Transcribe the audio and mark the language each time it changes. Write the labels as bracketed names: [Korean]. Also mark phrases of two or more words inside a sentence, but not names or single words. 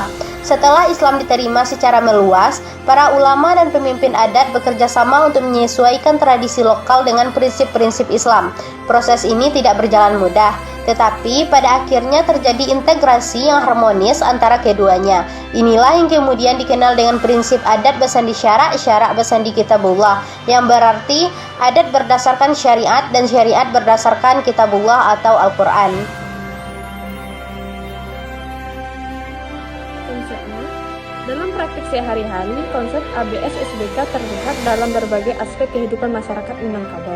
[Indonesian] Setelah Islam diterima secara meluas, para ulama dan pemimpin adat bekerja sama untuk menyesuaikan tradisi lokal dengan prinsip-prinsip Islam. Proses ini tidak berjalan mudah, tetapi pada akhirnya terjadi integrasi yang harmonis antara keduanya. Inilah yang kemudian dikenal dengan prinsip [Minangkabau] adat basandi syarak, syarak basandi kitabullah, [Indonesian] yang berarti adat berdasarkan syariat dan syariat berdasarkan kitabullah atau Al-Quran. Dalam praktik sehari-hari, konsep ABS SBK terlihat dalam berbagai aspek kehidupan masyarakat Minangkabau.